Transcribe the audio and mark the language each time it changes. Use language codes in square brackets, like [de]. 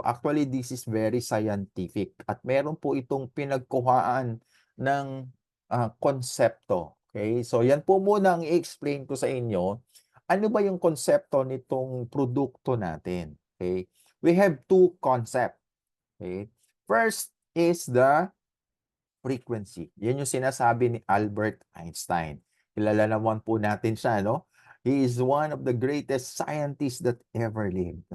[en] Actually, this is very scientific [tl] at meron po itong pinagkuhaan ng konsepto. Okay, so yan po muna ang i-explain ko sa inyo. Ano ba yung konsepto nitong produkto natin? [en] Okay, we have two concept. Okay, first is the frequency. [tl] Yan yung sinasabi ni Albert Einstein. Kilala naman po natin siya, no? [en] He is one of the greatest scientists that ever lived.